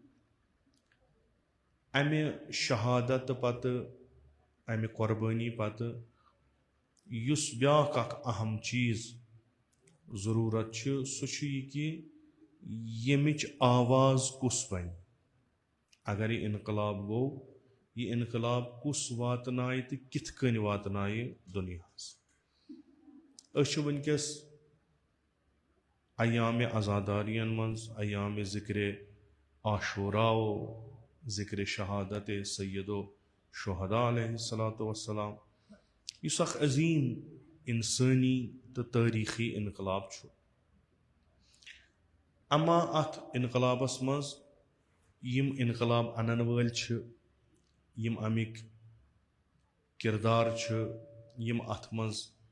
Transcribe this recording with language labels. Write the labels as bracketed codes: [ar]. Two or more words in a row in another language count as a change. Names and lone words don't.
[ks] اَمہِ شہادت پتہٕ، اَمہِ قۄربٲنی پتہٕ یُس بیٛاکھ اکھ اہم چیٖز ضروٗرت چھِ سُہ چھُ یہِ کہِ ییٚمِچ آواز کُس بنہِ. اگر یہِ اِنقلاب گوٚو، یہِ اِنقلاب کُس واتنایہِ تہٕ کِتھ کٔنۍ واتنایہِ دُنیاہس. أسۍ چھِ وٕنکیٚس ایامِ عزاداریَن منٛز، ایامِ ذِکرِ عاشوراو، ذِکرِ شہادت سیدو شہداء [ar] علیہ الصلاۃ وسلام، [ks] یُس اکھ عظیٖم اِنسٲنی تہٕ تٲریٖخی اِنقلاب چھُ. اما اتھ اِنقلابس منٛز یِم اِنقلاب انن وٲلۍ چھِ، یِم امیِکۍ کِردار چھِ، یِم اتھ منٛز